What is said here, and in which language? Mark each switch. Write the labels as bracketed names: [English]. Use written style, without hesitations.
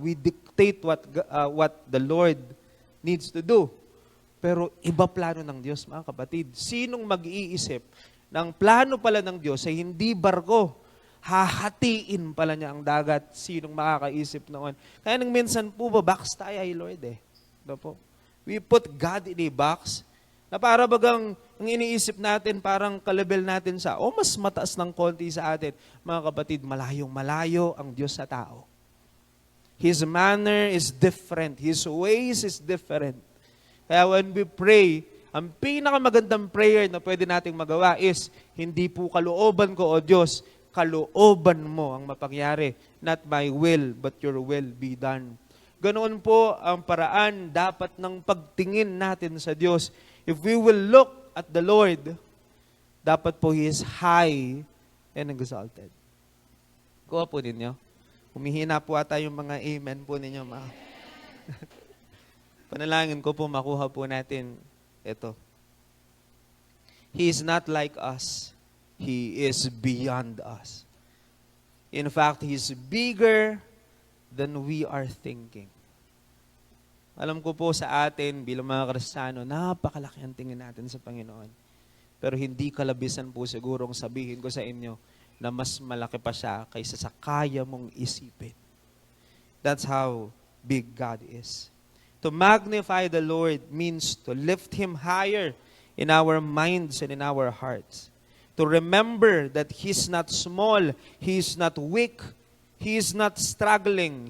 [English] We dictate what the Lord needs to do. [Filipino] Pero iba plano ng Diyos, mga kapatid. Sinong mag-iisip ng plano pala ng Diyos ay hindi barko? Hahatiin pala niya ang dagat. Sinong makakaisip noon? Kaya nang minsan po, box tayo ay Lord eh. Po? [English] We put God in a box [Filipino] na para bagang ang iniisip natin, parang kalabel natin sa, mas mataas ng konti sa atin. Mga kapatid, malayong malayo ang Diyos sa tao. [English] His manner is different. His ways is different. [Filipino] Kaya when we pray, ang pinakamagandang prayer na pwede nating magawa is, hindi po kalooban ko, O Diyos, kalooban mo ang mapangyari. [English] Not my will, but your will be done. [Filipino] Ganoon po ang paraan dapat ng pagtingin natin sa Diyos. [English] If we will look at the Lord, [Filipino] dapat po [English] He is high and exalted. [Filipino] Kuha po ninyo. Humihina po ata yung mga amen po ninyo. Panalangin ko po, makuha po natin ito. [English] He is not like us. He is beyond us. In fact, He is bigger than we are thinking. [Filipino] Alam ko po sa atin, bilang mga Kristiyano, napakalaki ang tingin natin sa Panginoon. Pero hindi kalabisan po sigurong sabihin ko sa inyo na mas malaki pa siya kaysa sa kaya mong isipin. [English] That's how big God is. To magnify the Lord means to lift Him higher in our minds and in our hearts. To remember that He's not small, He's not weak, He is not struggling.